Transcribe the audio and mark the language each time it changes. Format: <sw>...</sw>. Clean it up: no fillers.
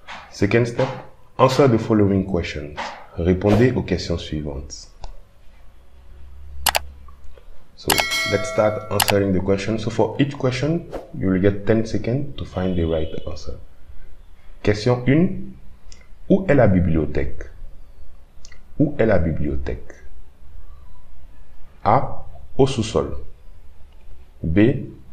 <en>Second step, answer the following questions.</en> <fr>Répondez aux questions suivantes.</fr> <en>So let's start answering the question. So for each question, you will get 10 seconds to find the right answer.</en> <fr>Question 1. Où est la bibliothèque? Où est la bibliothèque? A. Au sous-sol. B.</fr>